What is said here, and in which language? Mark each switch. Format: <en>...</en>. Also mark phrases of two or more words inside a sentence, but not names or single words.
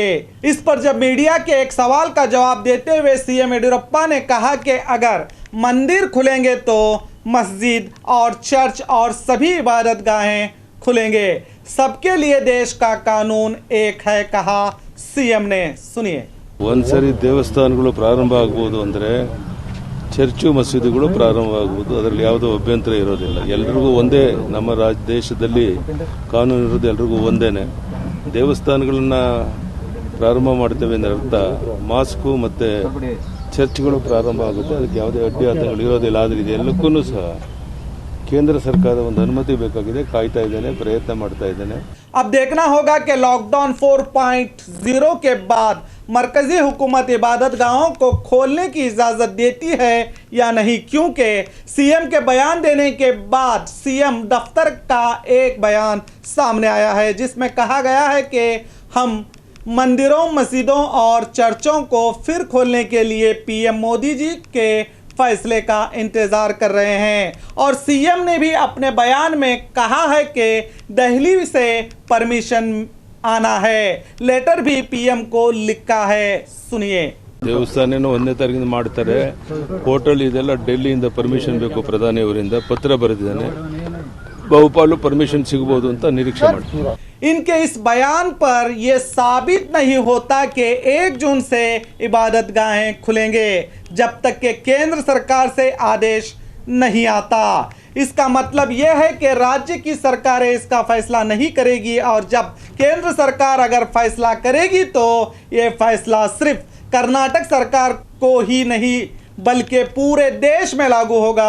<hi>इस पर जब मीडिया के एक सवाल का जवाब देते हुए सीएम येडियुरप्पा ने कहा कि अगर मंदिर खुलेंगे तो मस्जिद और चर्च और सभी इबादत गाहें खुलेंगे। सबके लिए देश का कानून एक है, कहा सीएम ने। सुनिए।</hi> <kn>ಒಂದ್ಸರಿ ದೇವಸ್ಥಾನಗಳು ಪ್ರಾರಂಭ ಆಗಬಹುದು ಅಂದ್ರೆ ಚರ್ಚು ಮಸೀದಿಗಳು ಪ್ರಾರಂಭ ಆಗಬಹುದು, ಅದರಲ್ಲಿ ಯಾವುದೋ ಅಭ್ಯಂತರ ಇರೋದಿಲ್ಲ. ಎಲ್ರಿಗೂ ಒಂದೇ, ನಮ್ಮ ದೇಶದಲ್ಲಿ ಕಾನೂನು ಇರೋದು ಎಲ್ರಿಗೂ ಒಂದೇನೆ. ದೇವಸ್ಥಾನಗಳನ್ನ ಪ್ರಾರಂಭ ಮಾಡ್ತೇವೆ ಅಂದ್ರೆ ಅರ್ಥ ಮಾಸ್ಕು ಮತ್ತೆ ಚರ್ಚ್ಗಳು ಪ್ರಾರಂಭ ಆಗುತ್ತೆ, ಅದಕ್ಕೆ ಯಾವುದೇ ಅಡ್ಡಿಯಾತಗಳು ಇರೋದಿಲ್ಲ. ಆದ್ರೆ ಇದೆಲ್ಲಕ್ಕೂ ಸಹ</kn> <hi>केंद्र सरकार</hi> <kn>ಒಂದು ಅನುಮತಿ ಬೇಕಾಗಿದೆ, ಕಾಯ್ತಾ ಇದ್ದೇನೆ, ಪ್ರಯತ್ನ ಮಾಡ್ತಾ ಇದ್ದೇನೆ.</kn> <hi>अब देखना होगा कि लॉकडाउन 4.0 के बाद मरकजी हुकूमत इबादत गाहों को खोलने की इजाज़त देती है या नहीं, क्योंकि सीएम के बयान देने के बाद सीएम दफ्तर का एक बयान सामने आया है, जिसमें कहा गया है कि हम मंदिरों, मस्जिदों और चर्चों को फिर खोलने के लिए पीएम मोदी जी के फैसले का इंतजार कर रहे हैं। और सीएम ने भी अपने बयान में कहा है कि दिल्ली से परमिशन आना है, लेटर भी पीएम को लिखा है। सुनिए।</hi> <kn>ದೇವಸ್ಥಾನ 1ನೇ ತಾರೀಕಿಂದ ಮಾಡ್ತಾರೆ, ಹೋಟೆಲ್ ಇದೆಲ್ಲ ಡೆಲ್ಲಿಯಿಂದ ಪರ್ಮಿಷನ್ ಬೇಕು, ಪ್ರಧಾನಿ ಅವರಿಂದ ಪತ್ರ ಬರೆದಿದ್ದಾನೆ, ಬಹುಪಾಲು ಪರ್ಮಿಷನ್ ಸಿಗಬಹುದು ಅಂತ ನಿರೀಕ್ಷೆ ಮಾಡ್ತೀವಿ.</kn> <hi>इनके इस बयान पर यह साबित नहीं होता कि 1 जून से इबादत गाहें खुलेंगे जब तक कि केंद्र सरकार से आदेश नहीं आता। इसका मतलब यह है कि राज्य की सरकारें इसका फैसला नहीं करेगी और जब केंद्र सरकार अगर फैसला करेगी तो यह फैसला सिर्फ कर्नाटक सरकार को ही नहीं बल्कि पूरे देश में लागू होगा।</hi>